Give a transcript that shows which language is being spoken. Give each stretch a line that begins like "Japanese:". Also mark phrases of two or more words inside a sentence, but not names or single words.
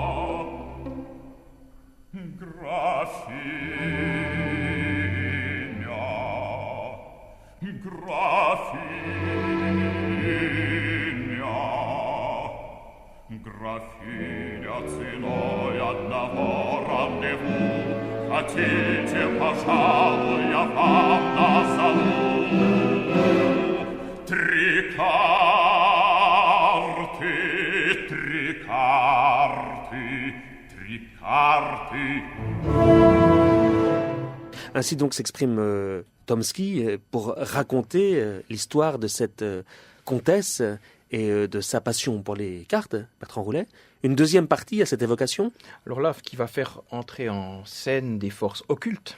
Russian: Графиня, ценой одного рандеву хотите, пожалуй, я вам назову три карты, три карты, три карты.
French: Ainsi donc s'exprime Tomsky pour raconter l'histoire de cette comtesse et de sa passion pour les cartes, Bertrand Roulet. Une deuxième partie à cette évocation. Alors là, qui va faire entrer en scène des forces occultes.